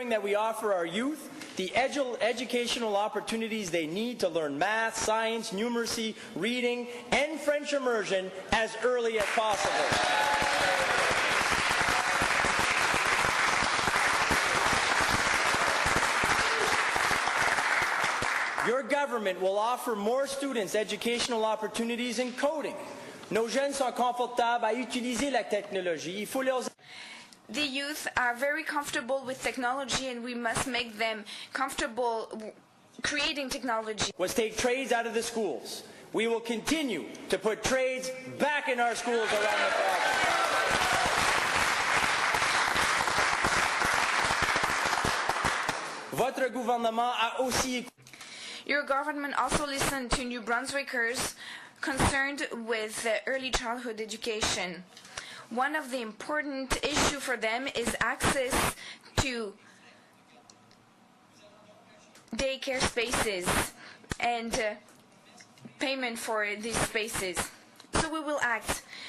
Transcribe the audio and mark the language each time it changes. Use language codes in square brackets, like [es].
[en] That we offer our youth the educational opportunities they need to learn math, science, numeracy, reading, and French immersion as early as possible. Your government will offer more students educational opportunities in coding. [fr] Nos jeunes sont confortables à utiliser la technologie. Il faut leur... [en] The youth are very comfortable with technology, and we must make them comfortable creating technology. Was take trades out of the schools. We will continue to put trades back in our schools around the province. [fr] Votre gouvernement a aussi... [en] Your government also listened to New Brunswickers concerned with early childhood education. One of the important issues for them is access to daycare spaces and payment for these spaces. So we will act.